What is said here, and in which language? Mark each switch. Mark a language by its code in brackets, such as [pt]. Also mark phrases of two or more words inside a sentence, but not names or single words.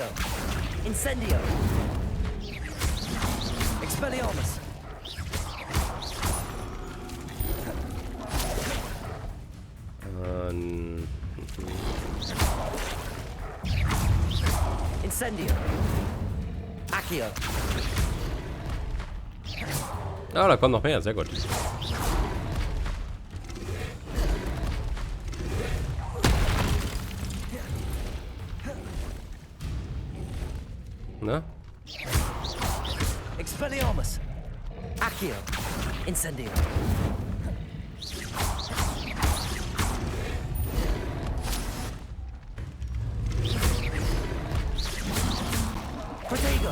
[de] Incendio. Expelliarmus. Incendio. Accio. Ah, da kommt noch mehr. Sehr gut. Na? Expelliarmus. Accio. Incendio. Protego.